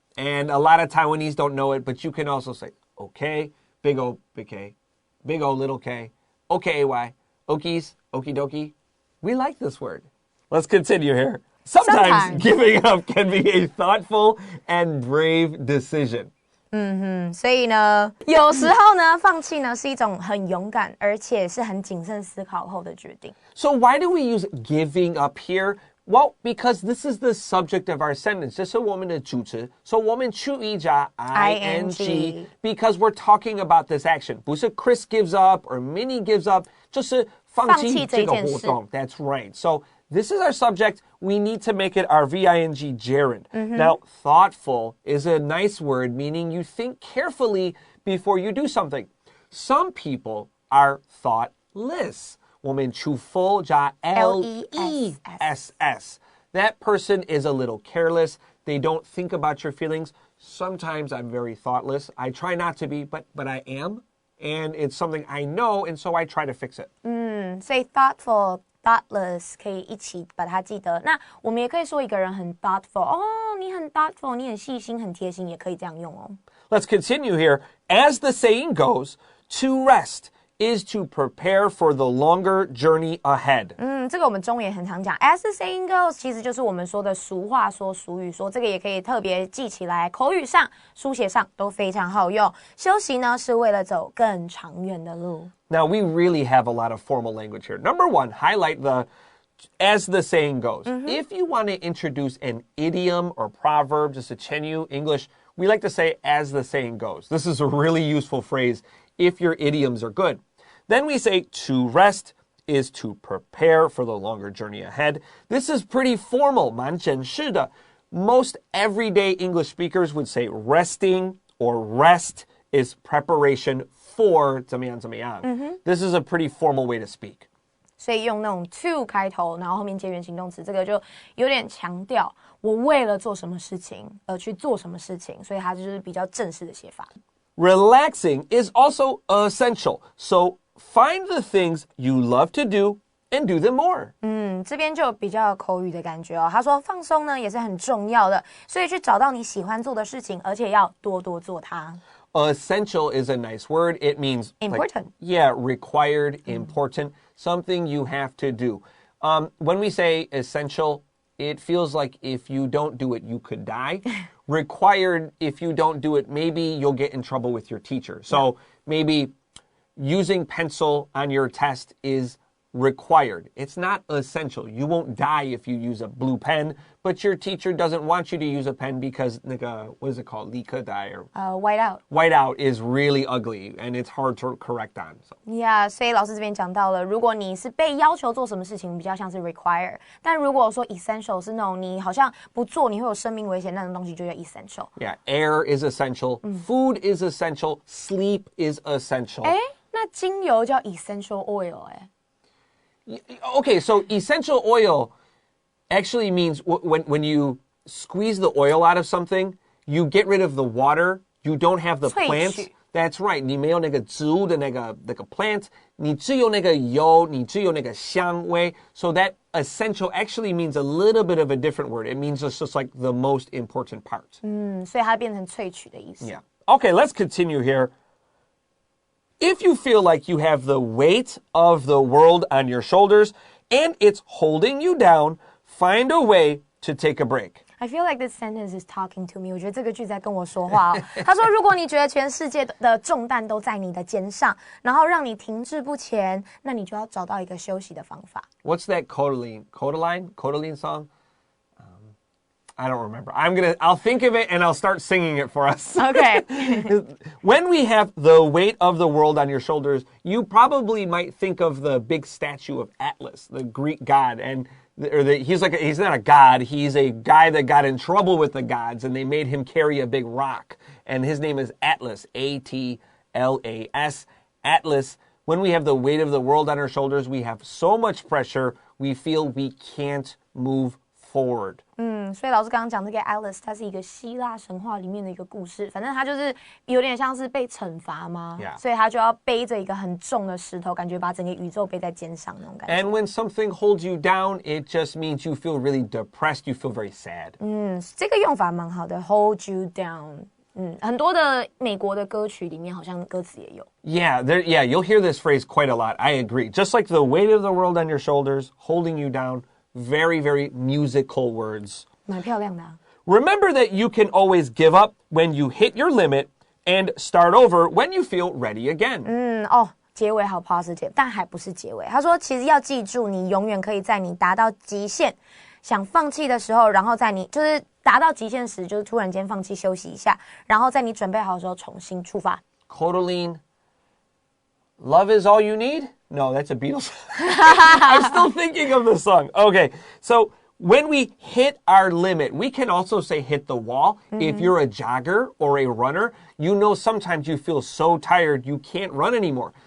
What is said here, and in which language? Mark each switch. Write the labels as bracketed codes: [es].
[en] And a lot of Taiwanese don't know it, but you can also say, okay, big O, big K, big O, little K, OKAY, okies, okie dokie. We like this word. Let's continue here. Sometimes giving up can be a thoughtful and brave decision. [zh] 所以呢，有时候呢，放弃呢是一种很勇敢，而且是很谨慎思考后的决定。 [en] So why do we use giving up here? Well, because this is the subject of our sentence. [zh] 这是我们的主词， [en] so [zh] 我们注意加 [en] ing because we're talking about this action. [zh] 不是 [en] Chris gives up or Minnie gives up, [zh] 就是放弃这个活动. [en] That's right. So this is our subject. We need to make it our VING gerund. Now, thoughtful is a nice word, meaning you think carefully before you do something. Some people are thoughtless. [zh] 我们除full加 [en] L-E-S-S. That person is a little careless. They don't think about your feelings. Sometimes I'm very thoughtless. I try not to be, but I am. And it's something I know, and so I try to fix it. [zh] 所以 thoughtful、thoughtless 可以一起把它记得。那我们也可以说一个人很 thoughtful。哦，你很 thoughtful，你很细心、很贴心，也可以这样用哦。 [en] Let's continue here. As the saying goes, to rest is to prepare for the longer journey ahead. [zh] 这个我们中文也很常讲 [en] as the saying goes [zh] 其实就是我们说的俗话说俗语说，这个也可以特别记起来，口语上书写上都非常好用。休息呢是为了走更长远的路。 [en] Now we really have a lot of formal language here. Number one, highlight the as the saying goes. If you want to introduce an idiom or proverb, just a Chenyu English, we like to say as the saying goes. This is a really useful phrase if your idioms are good. Then we say to rest is to prepare for the longer journey ahead. This is pretty formal, [zh] 蛮正式的. [en] Most everyday English speakers would say resting or rest is preparation for [zh] 怎么样怎么样. [en] This is a pretty formal way to speak. [zh] 所以用那种 to 开头，然后后面接原形动词，这个就有点强调我为了做什么事情而去做什么事情，所以它就是比较正式的写法。 [en] Relaxing is also essential. So find the things you love to do and do them more. [zh] 这边就比较口语的感觉哦。他说放松呢也是很重要的，所以去找到你喜欢做的事情，而且要多多做它。 [en] Essential is a nice word. It means important. Required, important, something you have to do. When we say essential, it feels like if you don't do it, you could die. Required, if you don't do it, maybe you'll get in trouble with your teacher. So maybe using pencil on your test is required. It's not essential. You won't die if you use a blue pen, but your teacher doesn't want you to use a pen because what is it called? [zh] 立刻呆 or [en] white out. White out is really ugly and it's hard to correct on. So. [zh] Yeah, 所以老师这边讲到了，如果你是被要求做什么事情，比较像是 require， 但如果说 essential 是那种你好像不做你会有生命危险那种东西，就叫 essential。 [en] Yeah, air is essential, food is essential, sleep is essential. [zh] 那精油叫 essential oil [en] Okay, so essential oil actually means when you squeeze the oil out of something, you get rid of the water, you don't have the plants. That's right. [zh] 你没有那个植物的那个 plant, 你只有那个油，你只有那个香味. [en] So that essential actually means a little bit of a different word. It means it's just like the most important part. [zh] 所以它变成萃取的意思。 [en] Yeah. Okay, let's continue here. If you feel like you have the weight of the world on your shoulders and it's holding you down, find a way to take a break. I feel like this sentence is talking to me. [zh] 我觉得这个句子在跟我说话哦。他说，如果你觉得全世界的重担都在你的肩上，然后让你停滞不前，那你就要找到一个休息的方法。 [en] What's that Kodaline song? I don't remember. I'll think of it and I'll start singing it for us. Okay. When we have the weight of the world on your shoulders, you probably might think of the big statue of Atlas, the Greek god. He's not a god. He's a guy that got in trouble with the gods and they made him carry a big rock. And his name is Atlas, A-T-L-A-S, Atlas. When we have the weight of the world on our shoulders, we have so much pressure, we feel we can't move forward. [zh] 所以老师刚刚讲这个 Alice， 它是一个希腊神话里面的一个故事，反正它就是有点像是被惩罚嘛， [en] Yeah. [zh] 所以他就要背着一个很重的石头，感觉把整个宇宙背在肩上那种感觉。 [en] And when something holds you down, it just means you feel really depressed, you feel very sad. [zh] 这个用法蛮好的 ， [en] hold you down。 [zh] 很多的美国的歌曲里面好像歌词也有。 [en] Yeah, you'll hear this phrase quite a lot. I agree. Just like the weight of the world on your shoulders, holding you down, very, very musical words. [zh] 蛮漂亮的啊。 [en] Remember that you can always give up when you hit your limit and start over when you feel ready again. [zh] 结尾好 positive， 但还不是结尾。他说，其实要记住，你永远可以在你达到极限、想放弃的时候，然后在你就是达到极限时，就是突然间放弃休息一下，然后在你准备好的时候重新出发。 [en] Codaline, Love is all you need? No, that's a Beatles. I'm still thinking of the song. Okay, so when we hit our limit, we can also say hit the wall. If you're a jogger or a runner, you know sometimes you feel so tired you can't run anymore.